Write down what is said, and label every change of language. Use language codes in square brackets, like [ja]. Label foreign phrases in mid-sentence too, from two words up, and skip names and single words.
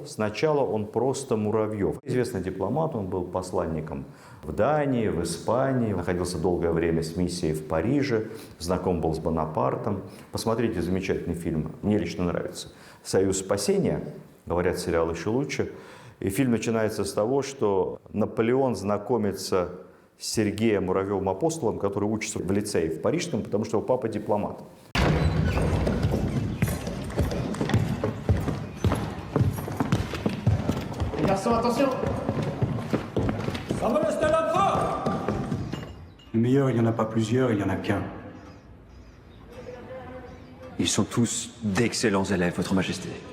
[ru] Сначала он просто Муравьев. Известный дипломат, он был посланником в Дании, в Испании, находился долгое время с миссией в Париже, знаком был с Бонапартом. Посмотрите замечательный фильм, мне лично нравится, «Союз спасения», говорят, сериал еще лучше. И фильм начинается с того, что Наполеон знакомится с Сергеем Муравьевым-апостолом, который учится в лицее в Парижском, потому что его папа дипломат. [fr] Attention. Le meilleur, il n'y en a pas plusieurs, il n'y en a qu'un. Ils sont tous d'excellents élèves, Votre Majesté.